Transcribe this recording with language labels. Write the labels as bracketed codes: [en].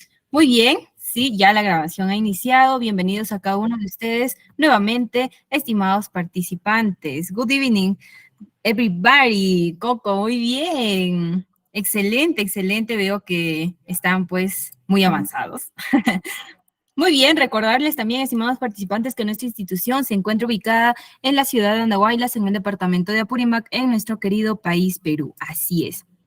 [es] Muy bien, sí, ya la grabación ha iniciado. Bienvenidos a cada uno de ustedes nuevamente, estimados participantes. [en] Good evening, everybody. [es] Coco, muy bien. Excelente, excelente. Veo que están pues muy avanzados. Muy bien, recordarles también, estimados participantes, que nuestra institución se encuentra ubicada en la ciudad de Andahuaylas, en el departamento de Apurímac, en nuestro querido país Perú. Así es.